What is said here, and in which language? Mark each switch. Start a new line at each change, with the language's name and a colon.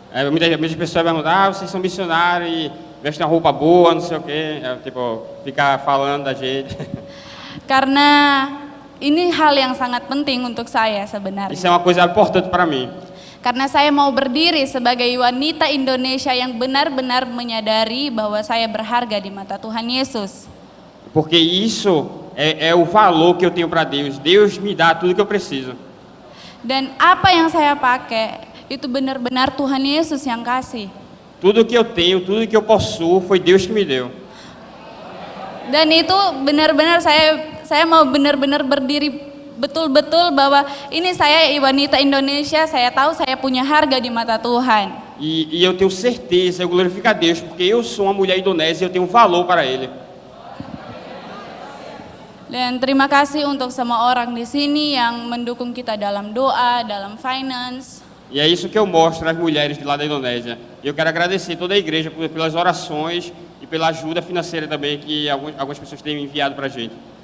Portuguese: Muitas pessoas perguntam: vocês são missionários e vestem uma roupa boa, não sei o quê. Tipo, ficar falando da gente.
Indonesian: Karena ini hal yang sangat penting untuk saya sebenarnya.
Portuguese: Isso é uma coisa importante para mim.
Indonesian: Karena saya mau berdiri sebagai wanita Indonesia yang benar-benar menyadari bahwa saya berharga di mata Tuhan Yesus.
Portuguese: Porque isso é o valor que eu tenho para Deus. Deus me dá tudo que eu preciso.
Indonesian: Dan apa yang saya pakai itu benar-benar Tuhan Yesus yang kasih.
Portuguese: Tudo que eu tenho, tudo que eu possuo foi Deus que me deu.
Indonesian: Dan itu benar-benar saya mau benar-benar berdiri betul-betul bahwa ini saya wanita Indonesia, saya tahu saya punya harga di mata Tuhan.
Portuguese: E eu tenho certeza, eu glorifico a Deus, porque eu sou uma mulher indonésia e eu tenho um valor para Ele.
Indonesian: Dan terima kasih untuk semua orang di sini yang mendukung kita dalam doa, dalam finance.
Portuguese: E é isso que eu mostro às mulheres de lá da Indonésia. E eu quero agradecer toda a igreja pelas orações e pela ajuda financeira também que algumas pessoas têm enviado para a gente.